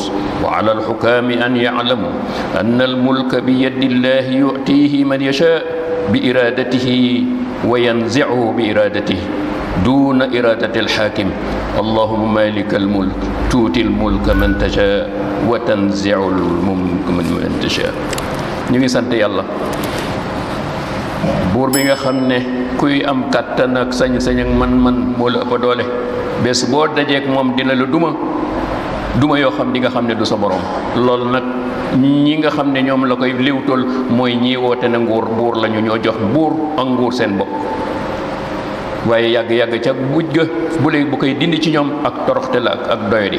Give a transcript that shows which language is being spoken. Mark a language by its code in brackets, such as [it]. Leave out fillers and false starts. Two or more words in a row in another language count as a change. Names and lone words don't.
[ar] وعلى الحكام أن يعلموا أن الملك بيد الله يؤتيه من يشاء بإرادته وينزعه بإرادته دون إرادة الحاكم. اللهم مالك الملك تؤتي الملك من تشاء وتنزع الملك من تشاء. [wo] ñu ngi sant yàlla buur bi nga xam ne kuy am kàttan ak sañ-sañ ak man-man moo la ëpp doole bés boo dajeek moom dina la duma yoo xam di nga xam ne du sa borom. loolu nag ñi nga xam ne ñoom la koy liwtool mooy ñi woote na nguur buur lañu ñoo jox buur ak nguur seen bopp waaye yàgg-yàgg ca mujj ga bu koy dindi ci ñoom ak toroxte la ak doyadi.